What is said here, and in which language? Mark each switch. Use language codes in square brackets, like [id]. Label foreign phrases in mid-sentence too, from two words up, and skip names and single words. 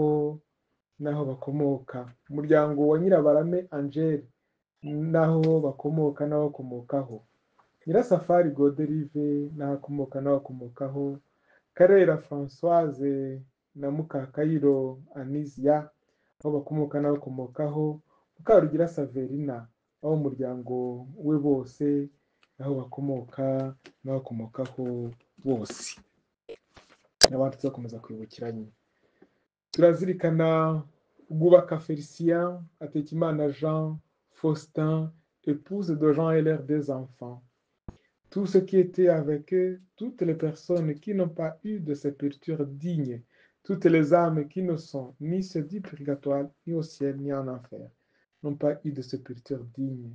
[rw] n'aho bakomoka, umuryango wa Nyirabarame Angèle n'aho bakomoka n'abakomokaho, Nyirasafari Godelive n'abakomoka n'abakomokaho, Karera Françoise na Mukakayiro Anisia aho bakomoka n'abakomokaho, Mukarugira Saverina aho umuryango we bose aho bakomoka n'abakomokaho bose, n'abandi tuzakomeza kwibukiranya. Turazirikana Bwubaka Félicien, Hategekimana Jean, Faustin, [fr] épouse de Jean et leurs 2 enfants. Tous ceux qui étaient avec eux, toutes les personnes qui n'ont pas eu de sépulture digne, toutes les âmes qui ne sont ni se du purgatoire, ni au ciel, ni en enfer, n'ont pas eu de sépulture digne.